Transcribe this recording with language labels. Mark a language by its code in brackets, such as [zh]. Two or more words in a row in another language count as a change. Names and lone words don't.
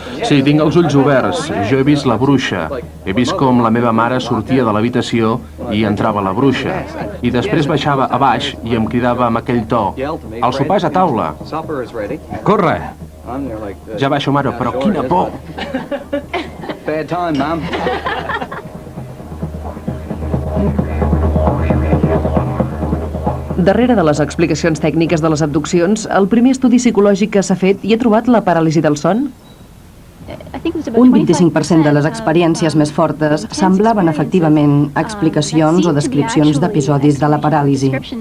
[ca] Sí, tinc els ulls oberts. Jo he vist la bruixa. He vist com la meva mare sortia de l'habitació i entrava la bruixa. I després baixava a baix i em cridava amb aquell to. El sopar és a taula. Corre! Ja baixo, mare, però quina por! [en] Bad time, Mom. [ca] Darrere de les explicacions tècniques de les abduccions, el primer estudi psicològic que s'ha fet hi ha trobat la paràlisi del son? Un 25% de les experiències més fortes semblaven efectivament explicacions o descripcions d'episodis de la paràlisi.